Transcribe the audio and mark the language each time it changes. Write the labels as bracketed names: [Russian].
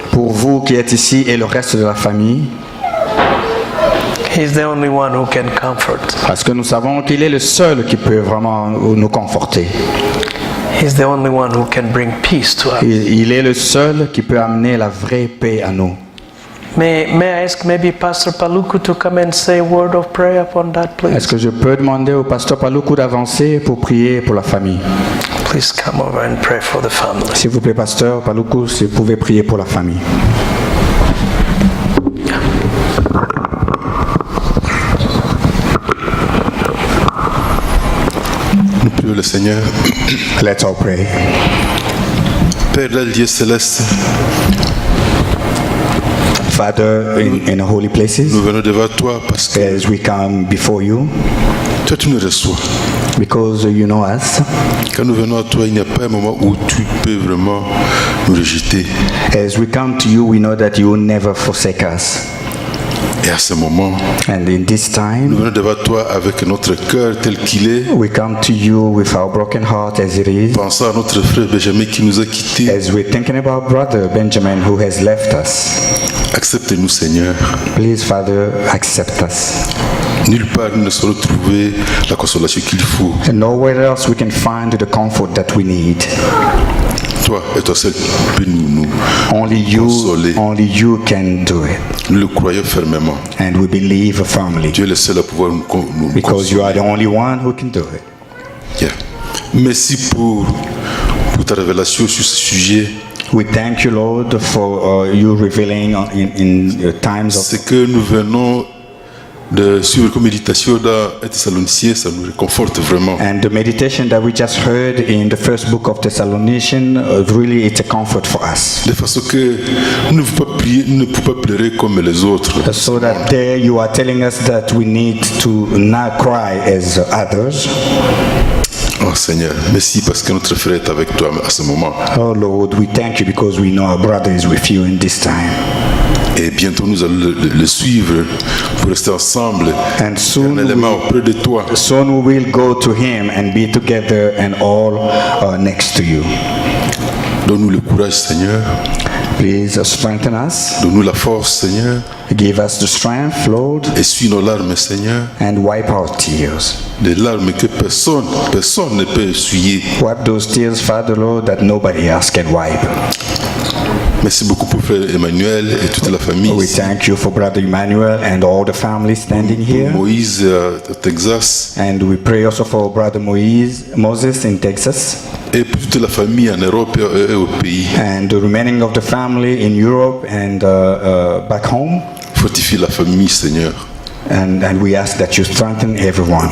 [French] Pour vous qui êtes ici et le reste de la famille. [English] He's the only one who can comfort. [French] Parce que nous savons qu'il est le seul qui peut vraiment nous conforter. [English] He's the only one who can bring peace to us. [French] Il est le seul qui peut amener la vraie paix à nous. [English] May I ask maybe Pastor Paluku to come and say a word of prayer upon that, please? [French] Est-ce que je peux demander au pasteur Paluku d'avancer pour prier pour la famille? [English] Please come over and pray for the family. [French] S'il vous plaît, pasteur Paluku, si vous pouvez prier pour la famille. Nous prions le Seigneur. [English] Let's all pray. [French] Père de Dieu céleste, [English] Father, in holy places, [French] nous venons devant toi parce que [English] as we come before you, [French] toi tu nous reçois. [English] because you know us, [French] Quand nous venons à toi, il n'y a pas un moment où tu peux vraiment nous rejeter. [English] as we come to you, we know that you will never forsake us. [French] Et à ce moment, [English] And in this [French] nous [English] time, [French] venons devant toi avec notre cœur tel qu'il est, [English] we come to you with our broken heart as it is, [French] pensant à notre frère Benjamin qui nous a quittés. [English] as we're thinking about brother Benjamin who has left us. [French] Accepte-nous, Seigneur. [English] Please, Father, accept us. [French] Nulle part nous ne saurons trouver la consolation qu'il faut. [English] And nowhere else we can find the comfort that we need. [French] Toi et toi seul peux nous consoler. [English] Only you can do it. [French] Nous le croyons fermement. [English] And we believe firmly. [French] Tu es le seul à pouvoir nous [English] Because you are the [French] consoler. [English] only one who can do it. Yeah. [French] Merci pour ta révélation sur ce sujet. [English] We thank you, Lord, for you revealing in times of. [French] Ce que nous venons de suivre comme méditation dans 1 Thessaloniciens, ça nous réconforte vraiment. [English] And the meditation that we just heard in the first book of Thessalonians, really it's a comfort for us. [French] De façon que nous ne pouvons pas prier, nous ne pouvons pas pleurer comme les autres. [English] So that there you are telling us that we need to not cry as others. [French] Oh Seigneur, merci parce que notre frère est avec toi à ce moment. [English] Oh Lord, we thank you because we know our brother is with you in this time. [French] Et bientôt nous allons le suivre pour rester ensemble, [English] And soon [French] éternellement auprès de toi. [English] Soon we will go to him and be together and all next to you. [French] Donne-nous le courage, Seigneur. [English] Please strengthen us. [French] Donne-nous la force, Seigneur. [English] Give us the strength, Lord, [French] Essuie nos larmes, Seigneur. [English] and wipe our tears. [French] Des larmes que personne ne peut essuyer. [English] Wipe those tears, Father, Lord, that nobody else can wipe. [French] Merci beaucoup pour frère Emmanuel et toute la famille. [English] We thank you for Brother Emmanuel and all the family standing here. [French] Moïse au Texas [English] And we pray also for Brother Moses in Texas, [French] et pour toute la famille en Europe et au pays. [English] and the remaining of the family in Europe and back home. [French] Fortifie la famille, Seigneur. [English] And we ask that you strengthen everyone